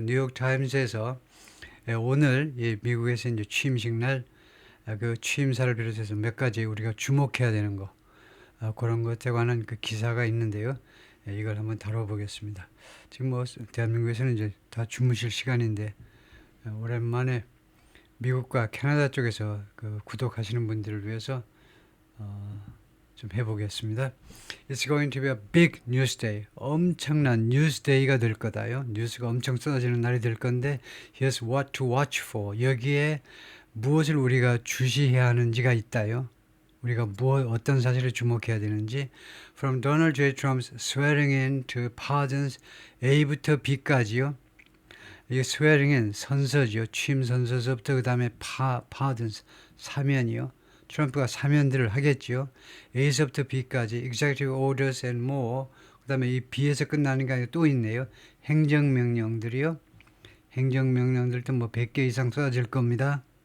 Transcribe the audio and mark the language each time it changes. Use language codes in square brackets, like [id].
[ko] 뉴욕 타임스에서 오늘 미국에서 이제 취임식 날 그 취임사를 비롯해서 몇 가지 우리가 주목해야 되는 거 그런 것에 관한 그 기사가 있는데요. 이걸 한번 다뤄보겠습니다. 지금 뭐 대한민국에서는 이제 다 주무실 시간인데 오랜만에 미국과 캐나다 쪽에서 그 구독하시는 분들을 위해서 좀 해보겠습니다. [en] It's going to be a big news day. [ko] 엄청난 뉴스 데이가 될 거다요. 뉴스가 엄청 쏟아지는 날이 될 건데 [en] Here's what to watch for. [ko] 여기에 무엇을 우리가 주시해야 하는지가 있다요. 우리가 어떤 사실을 주목해야 되는지 [en] From Donald J. Trump's swearing in to pardons [ko] A부터 B까지요. 이게 swearing in 선서죠. 취임 선서서부터 그 다음에 pardons 사면이요. 트럼프가 사면들을 하겠죠. A서부터 B까지 [en] executive orders and more [ko] 그 다음에 이 B에서 끝나는 게 아니라 또 있네요. 행정명령들이요. 행정명령들도 뭐 100개 이상 쏟아질 겁니다.